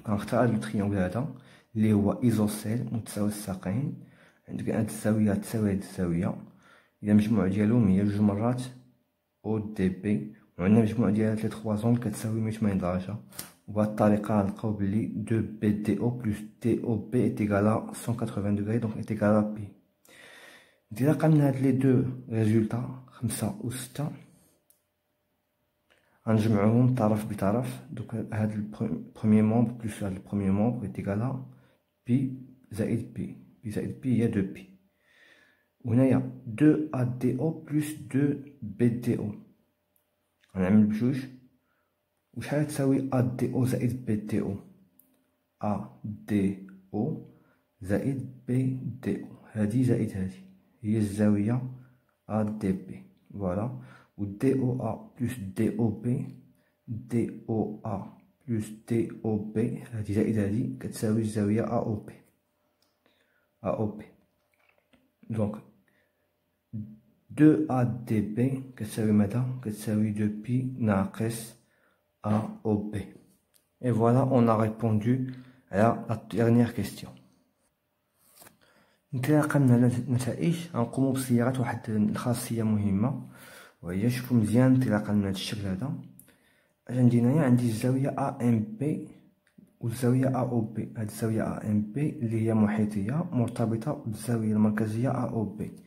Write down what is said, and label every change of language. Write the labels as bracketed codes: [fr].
[ar] دونك غنختار هاد التريونغل هذا اللي هو ايزوسيل متساوي الساقين. عندك هاد الزاوية تساوي هاد الزاوية، إذا المجموع ديالهم هي 2 مرات ODB. وعندنا مجموع ديال 3 زونغل كتساوي 180 درجة. وبهاد الطريقة غنلقاو بلي [fr] 2 BDO plus DOB est égal à 180 دوغري دونك est égal à pi. [ar] انطلاقا من هاد [fr] لي دو ريزولتا [ar] 5 و 6 غنجمعوهم طرف بطرف. [fr] دوك هاد البروميي مومبر بلس هاد البروميي مومبر est égal à pi زائد pi. [ar] pi زائد pi هي 2 pi. وهنايا 2 ADO plus 2 BDO غنعمل بجوج. وشحال تساوي ADO زائد BDO؟ ADO زائد BDO هادي زائد هادي هي الزاوية ADB. [fr] فوالا. [ar] و DOA plus DOB DOA plus DOB هادي زائد هادي كتساوي الزاوية AOB. دونك 2 ADB كتساوي ماذا؟ كتساوي 2 pi ناقص AOB. [fr] Et voilà, on a répondu à la dernière question. [ar] انطلاقا من النتائج غنقومو بصياغة واحد الخاصية مهمة، وهي شوفو مزيان انطلاقا من هاد الشكل هذا. عندي هنايا عندي الزاوية AMB والزاوية AOB. هاد الزاوية AMB اللي هي محيطية مرتبطة بالزاوية المركزية AOB.